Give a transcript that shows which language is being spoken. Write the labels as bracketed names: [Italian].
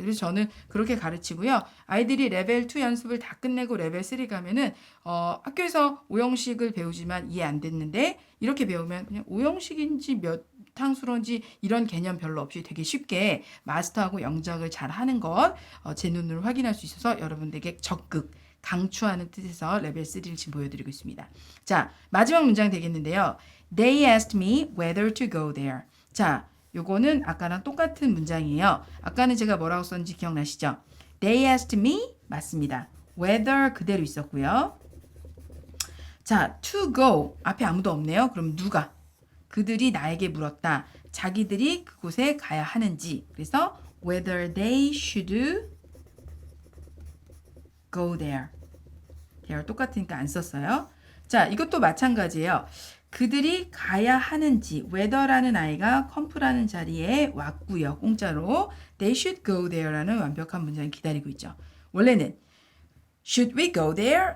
[Korean] 그래서 저는 그렇게 가르치고요. 아이들이 레벨 2 연습을 다 끝내고 레벨 3 가면은 학교에서 오형식을 배우지만 이해 안 됐는데, 이렇게 배우면 그냥 오형식인지 몇 탕수로인지 이런 개념 별로 없이 되게 쉽게 마스터하고 영작을 잘 하는 것 제 눈으로 확인할 수 있어서 여러분들에게 적극 강추하는 뜻에서 레벨 3를 지금 보여드리고 있습니다. 자, 마지막 문장 되겠는데요. [English] They asked me whether to go there. [Korean] 자, 요거는 아까랑 똑같은 문장이에요. 아까는 제가 뭐라고 썼는지 기억나시죠? [English] They asked me [Korean] 맞습니다. whether 그대로 있었고요. 자, [English] to go [Korean] 앞에 아무도 없네요. 그럼 누가? 그들이 나에게 물었다. 자기들이 그곳에 가야 하는지. 그래서 [English] whether they should go there. [Korean] there 똑같으니까 안 썼어요. 자, 이것도 마찬가지예요. 그들이 가야 하는지, whether라는 아이가 컴프라는 자리에 왔고요. 공짜로 [English] they should go there [Korean] 라는 완벽한 문장이 기다리고 있죠. 원래는 [English] should we go there?